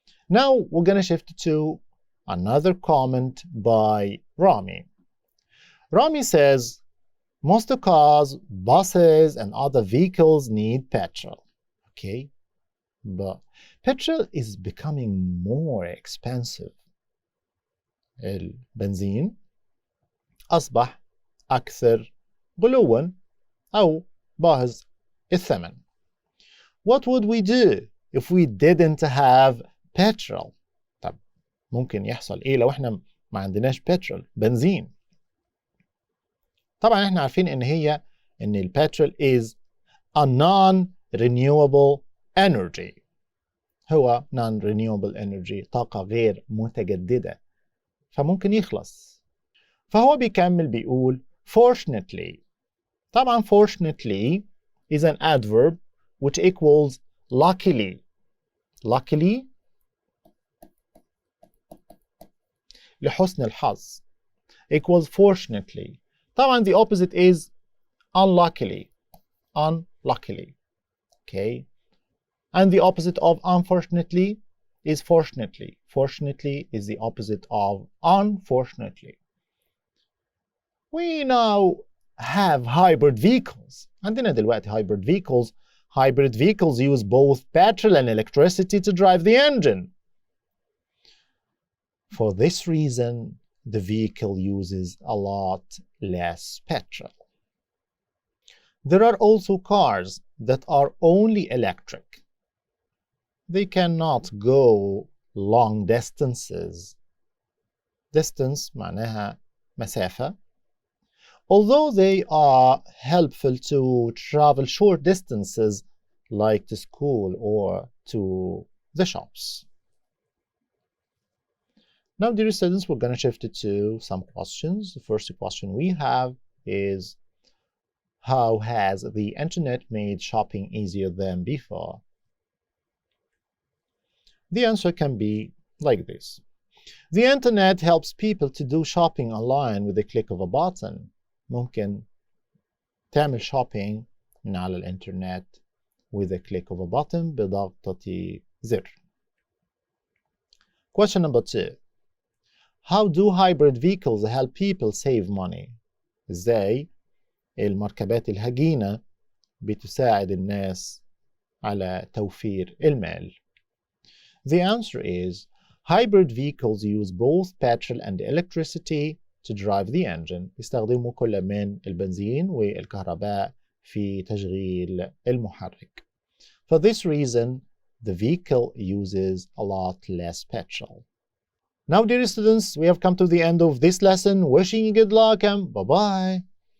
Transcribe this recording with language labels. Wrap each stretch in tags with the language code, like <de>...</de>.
<en>Now we're going to shift to another comment by Rami. Rami says, most cars, buses, and other vehicles need petrol. Okay, but petrol is becoming more expensive.</en> <ar>البنزين أصبح أكثر غلواً أو باهظ الثمن.</ar> <en>What would we do if we didn't have petrol? طب</en> <ar>ممكن يحصل إيه لو إحنا ما عندناش بترول، بنزين؟ طبعا إحنا عارفين إن البترول</ar> <en>is a non-renewable energy.</en> <ar>هو non-renewable energy، طاقة غير متجددة، فممكن يخلص. فهو بيكمل بيقول fortunately.</ar> <en>طبعا fortunately is an adverb which equals luckily. luckily</en> <ar>لحسن الحظ</ar> <en>equals fortunately. طبعا the opposite is unluckily. unluckily. Okay. And the opposite of unfortunately is fortunately. Fortunately is the opposite of unfortunately. We now have hybrid vehicles.</en> <ar>عندنا دلوقتي</ar> <en>hybrid vehicles. Hybrid vehicles use both petrol and electricity to drive the engine. For this reason, the vehicle uses a lot less petrol. There are also cars that are only electric. They cannot go long distances.</en> <ar>Distance معناها مسافة.</ar> <en>Although they are helpful to travel short distances like to school or to the shops. Now, dear students, we're going to shift it to some questions. The first question we have is, how has the internet made shopping easier than before? The answer can be like this. The internet helps people to do shopping online with a click of a button.</en> <ar>ممكن تعمل</ar> <en>shopping</en> <ar>من على الإنترنت</ar> <en>with a click of a button</en> <ar>بضغطة زر.</ar> <en>Question number 2. How do hybrid vehicles help people save money?</en> <ar>إزاي المركبات الهجينة بتساعد الناس على توفير المال؟</ar> <en>The answer is, hybrid vehicles use both petrol and electricity to drive the engine.</en> <ar>يستخدموا كل من البنزين والكهرباء في تشغيل المحرك.</ar> <en>For this reason, the vehicle uses a lot less petrol. Now, dear students, we have come to the end of this lesson. Wishing you good luck and bye-bye.</en>